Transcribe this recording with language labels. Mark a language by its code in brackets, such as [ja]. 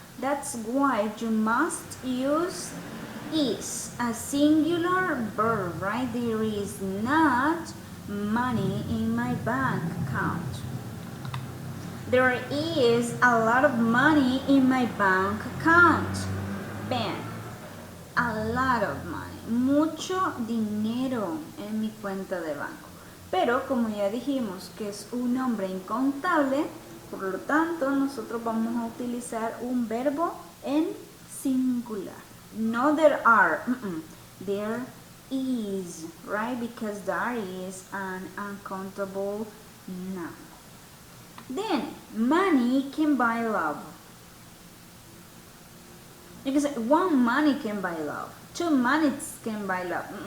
[en] That's why you must use is, a singular verb, right? There is not money in my bank account. There is a lot of money in my bank account. Ven, a lot of money. [es] Mucho dinero en mi cuenta de banco. Pero como ya dijimos que es un nombre incontable, por lo tanto nosotros vamos a utilizar un verbo en singular. [en] No there are, there is, right? Because there is an uncountable noun. Then, money can buy love. You can say, one money can buy love. 2 monies can buy love.